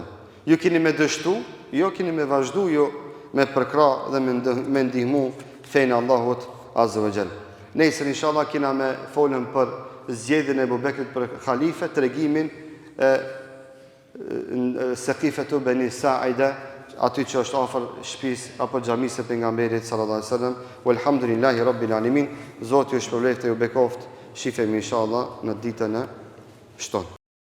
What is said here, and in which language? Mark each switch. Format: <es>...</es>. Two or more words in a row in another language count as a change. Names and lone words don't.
<sq>Ju keni me dështu, jo keni me vazhdu, jo me përkra dhe me ndihmu fejnë Allahut</sq> <ar>عز وجل.</ar> <sq>Nesër inshallah kena me folën për zgjedhjen e Ebu Bekrit për khalife, tregimin Saqifatu Bani Sa'ida, aty që është afër shtëpisë apo xhamisë së pejgamberit</sq> <ar>صلى الله عليه وسلم. والحمد لله رب العالمين.</ar> <sq>Zoti ju shpëlbeft e ju bekoft. Shifemi inshallah në ditën e shtonë.</sq>